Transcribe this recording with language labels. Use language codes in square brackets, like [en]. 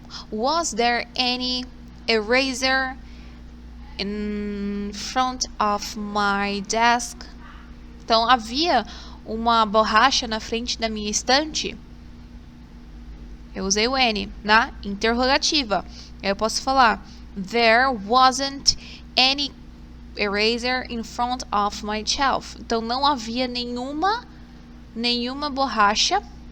[en] Was there any eraser in front of my desk? [pt] Então, havia uma borracha na frente da minha estante? Eu usei o any na interrogativa. Eu posso falar, [en] there wasn't any eraser in front of my shelf. [pt] Então, não havia nenhuma borracha.